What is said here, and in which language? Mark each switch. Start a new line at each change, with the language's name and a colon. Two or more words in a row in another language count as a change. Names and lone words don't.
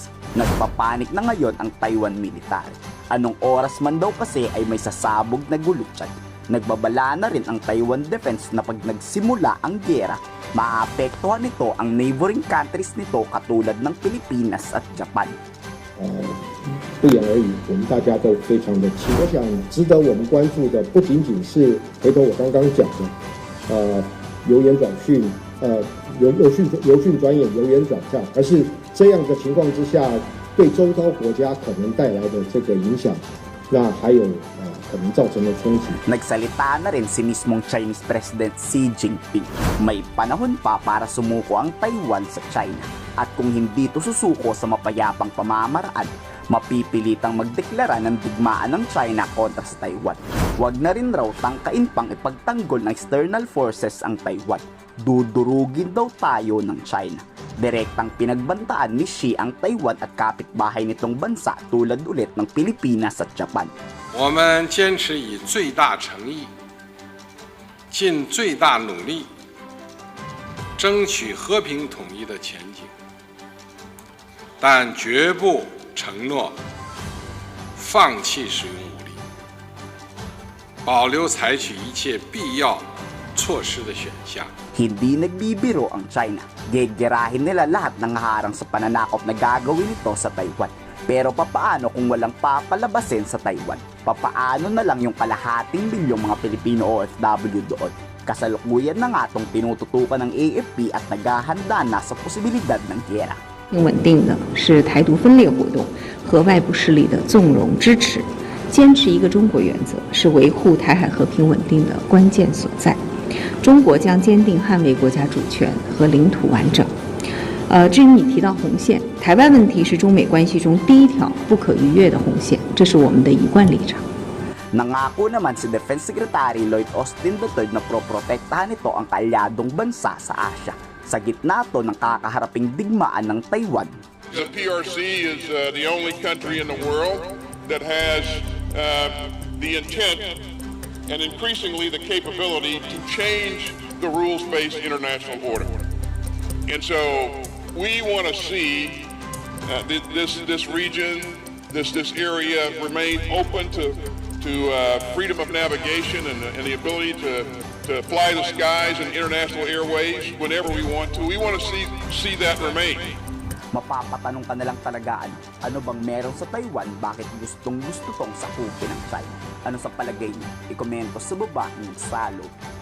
Filipino: Nagpapanik na ngayon ang Taiwan military. Anong oras man daw kasi ay may sasabog na gulutsad. Nagbabala na rin ang Taiwan Defense na pag nagsimula ang gera, maapektuhan nito ang
English: neighboring countries
Filipino: nito katulad ng Pilipinas at Japan.
Chinese: 不言而喻，我们大家都非常的期待。我想值得我们关注的不仅仅是回头我刚刚讲的，由言转训，由训转演，由言转战，而是这样的情况之下，对周遭国家可能带来的这个影响，那还有可能造成的冲击。
Filipino: Nagsalita na rin si mismong Chinese President Xi Jinping. May panahon pa para sumuko ang Taiwan sa China. At kung hindi ito susuko sa mapayapang pamamaraan, mapipilitang magdeklara ng digmaan ng China kontra sa Taiwan. Huwag na rin raw tangkain pang ipagtanggol ng
English: external forces
Filipino: ang Taiwan. Dudurugin daw tayo ng China. Direktang pinagbantaan ni Xi ang Taiwan at kapitbahay nitong bansa tulad ulit ng Pilipinas at Japan.
Chinese: 我们坚持以最大诚意、尽最大努力，争取和平统一的前景，但绝不承诺放弃使用武力，保留采取一切必要措施的选项。
Filipino: Hindi nagbibiro ang China. Gegerahin nila lahat ng harang sa pananakop na gagawin nito sa Taiwan. Pero papaano kung walang papalabasin sa Taiwan? Papaano na lang yung kalahating milyong mga Pilipino OFW doon? Kasalukuyan na nga itong tinututukan ng AFP at naghahanda na sa posibilidad ng gera.
Chinese: 稳定的是台独分裂活动和外部势力的纵容支持，坚持一个中国原则是维护台海和平稳定的关键所在。中国将坚定捍卫国家主权和领土完整。至于你提到红线，台湾问题是中美关系中第一条不可逾越的红线，这是我们的一贯立场。
Filipino: Nangako naman si Defense Secretary Lloyd Austin III na proprotektahan nito ang kaalyadong bansa sa Asia. Sa gitna to ng kakaharaping digmaan ng Taiwan.
English: The PRC is the only country in the world that has the intent and increasingly the capability to change the rules-based international order. And so we want to see this region, this area remain open to freedom of navigation and the ability to fly the skies and international airways whenever we want to. We want to see that remain.
Filipino: Mapapatanong ka na lang talaga ano bang meron sa Taiwan, bakit gustong gusto tong sakupin ng China? Ano sa palagay niyo? Ikomento sa baba ng salog.